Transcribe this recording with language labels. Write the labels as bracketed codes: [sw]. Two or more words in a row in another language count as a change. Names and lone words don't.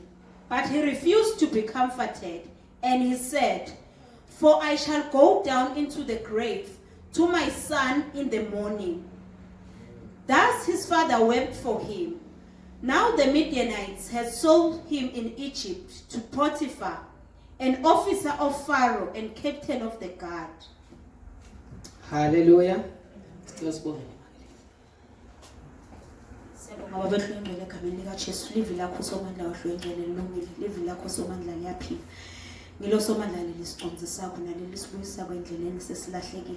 [en] But he refused to be comforted, and he said, "For I shall go down into the grave to my son in the morning." Thus his father wept for him. Now the Midianites had sold him in Egypt to Potiphar, an officer of Pharaoh and captain of the guard. Hallelujah. [ss] Siyabonga baba ehlwengele egameni likaJesu, livi lakho somandla wahlwengele lilungile, livi lakho somandla liyaphila. Ngilo somandla lelisiconze sakho naleli sibuyisa kwendleleni sesilahlekile.